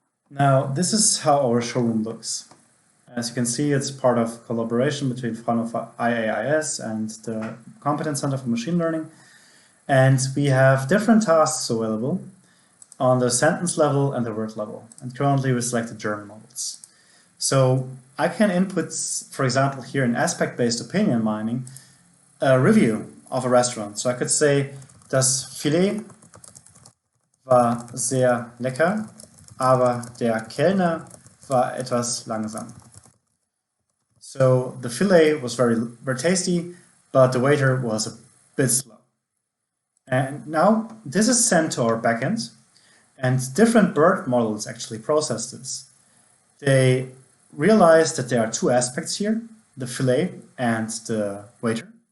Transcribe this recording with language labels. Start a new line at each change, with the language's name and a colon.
English: Now, this is how our showroom looks. As you can see, it's part of collaboration between Fraunhofer IAIS and the Competence Center for Machine Learning. And we have different tasks available on the sentence level and the word level. And currently we selected German models. So I can input, for example, here in aspect-based opinion mining, a review of a restaurant. So I could say,
German: das Filet war sehr lecker, aber der Kellner war etwas langsam.
English: So the filet was very tasty, but the waiter was a bit slow. And now this is sent to our backend, and different BERT models actually process this. They realize that there are two aspects here, the filet and the waiter.